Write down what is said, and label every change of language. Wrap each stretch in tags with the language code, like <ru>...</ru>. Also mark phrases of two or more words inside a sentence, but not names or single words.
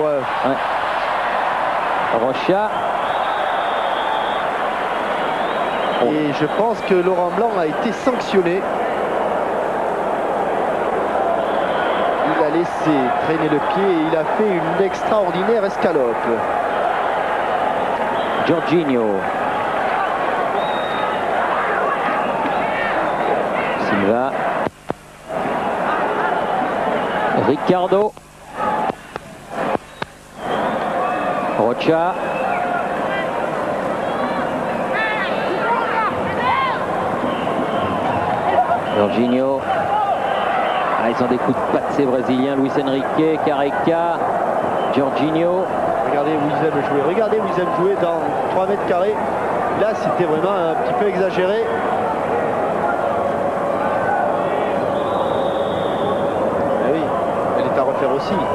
<fr>Ouais. Rocha. Et je pense que Laurent Blanc a été sanctionné. Il a laissé traîner le pied et il a fait une extraordinaire escalope. Jorginho. Silva. Ricardo. Rocha. Jorginho. Ah, ils ont des coups de patte ces Brésiliens. Luis Enrique, Careca, Jorginho. Regardez où ils aiment jouer. Regardez où ils aiment jouer dans 3 mètres carrés. Là, c'était vraiment un petit peu exagéré. Ah oui, elle est à refaire aussi.</fr>